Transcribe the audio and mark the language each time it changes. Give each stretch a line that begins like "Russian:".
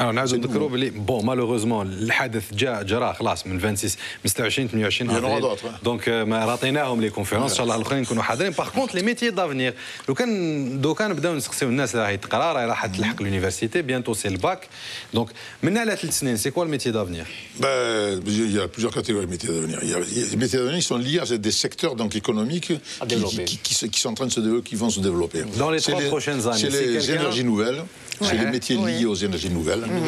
French: Alors, bon, malheureusement, le
Arabic: حدث جرى خلاص من 26 28
French: Il y en aura d'autres.
Arabic: Donc, ما رطيناهم
French: les conférences,
Arabic: ان شاء الله الاخرين يكونوا حاضرين.
French: Par contre, les métiers d'avenir.
Arabic: لو كان نبداو نسقسيو الناس راهي تقرا راح تلحق
French: l'université, bientôt c'est le bac. Donc,
Arabic: من على 3 سنين,
French: c'est quoi le métier d'avenir? Il y a plusieurs catégories de métiers d'avenir. Les métiers d'avenir sont liés à des secteurs économiques qui sont en train de se développer, qui vont se développer. Dans les 3 prochaines années. C'est les énergies nouvelles, c'est les métiers liés aux énergies nouvelles.